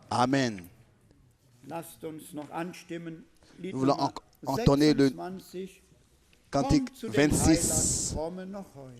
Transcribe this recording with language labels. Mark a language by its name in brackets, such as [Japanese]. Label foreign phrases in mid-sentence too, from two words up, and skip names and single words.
[German] Amen. Lasst uns noch anstimmen. Lied [French] Nous voulons [German] Nummer [French] entonner le [German] 26. [French] cantique [German] Komm zu den 26. Heiland, komme noch heut.